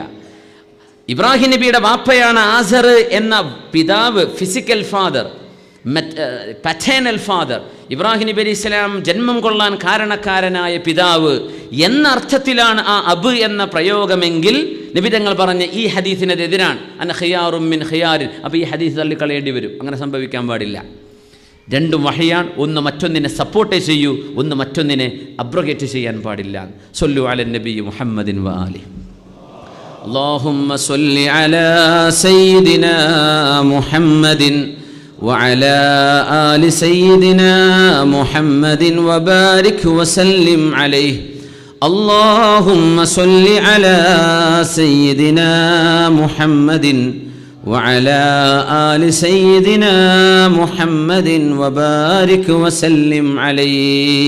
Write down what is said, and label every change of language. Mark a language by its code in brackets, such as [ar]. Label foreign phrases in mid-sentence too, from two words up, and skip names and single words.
[ml] ഇബ്രാഹിം നബിയുടെ വാപ്പയാണ് ആസർ എന്ന പിതാവ്, [en] physical father, paternal father, [ml] ഇബ്രാഹിം നബി [ar] عليه السلام [ml] ജന്മം കൊള്ളാൻ കാരണക്കാരനായ പിതാവ് എന്ന അർത്ഥത്തിലാണ് ആ അബ് എന്ന പ്രയോഗമെങ്കിൽ നബി തങ്ങൾ പറഞ്ഞ ഈ ഹദീസിനെതിരാണ്, [ar] أنا خيار من خيار, [ml] അപ്പോൾ ഈ ഹദീസ് തള്ളിക്കളയേണ്ടി വരും. അങ്ങനെ സംഭവിക്കാൻ പാടില്ല. രണ്ടും വഹയാണ്. ഒന്ന് മറ്റൊന്നിനെ സപ്പോർട്ട് ചെയ്യൂ, ഒന്ന് മറ്റൊന്നിനെ അബ്രോഗേറ്റ് ചെയ്യാൻ പാടില്ല. [ar] صلوا على النبي محمد وآل. اللهم صل على سيدنا محمد وعلى آل سيدنا محمد وبارك وسلم عليه. اللهم صل على سيدنا محمد وعلى آل سيدنا محمد وبارك وسلم عليه.